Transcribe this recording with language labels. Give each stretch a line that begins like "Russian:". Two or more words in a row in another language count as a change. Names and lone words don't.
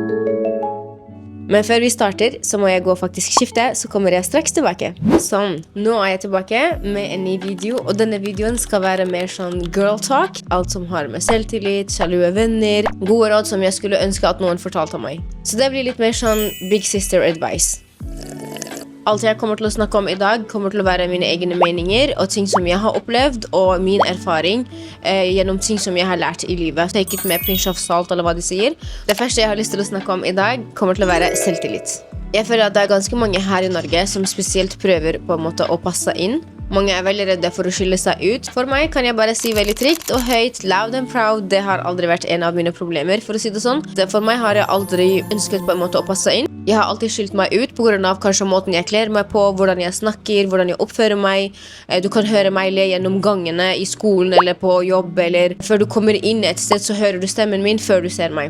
Norwegian: Men før vi starter, så må jeg gå faktisk skifte, så kommer jeg straks tilbake. Sånn, nå er jeg tilbake med en ny video, og denne videoen skal være mer sånn
English: girl talk.
Norwegian: Alt som har med selvtillit, sjalue venner, gode råd som jeg skulle ønske at noen fortalte meg. Så det blir litt mer sånn
English: big sister advice.
Norwegian: Alt jeg kommer til å snakke om i dag kommer til å være mine egne meninger og ting som jeg har opplevd og min erfaring gjennom ting som jeg har lært i livet.
English: Take it
Norwegian: med
English: pinch of salt
Norwegian: eller hva de sier. Det første jeg har lyst til å snakke om i dag kommer til å være selvtillit. Jeg føler at det er ganske mange her i Norge som spesielt prøver på en måte å passe inn. Mange er veldig redde for å skille seg ut. For meg kan jeg bare si veldig trygt og høyt,
English: loud and proud.
Norwegian: Det har aldri vært en av mine problemer, for å si det sånn. For meg har jeg aldri ønsket på en måte å passe inn. Jeg har alltid skilt meg ut på grunn av kanskje måten jeg kler meg på, hvordan jeg snakker, hvordan jeg oppfører meg. Du kan høre meg le gjennom gangene i skolen eller på jobb, eller før du kommer inn et sted så hører du stemmen min før du ser meg.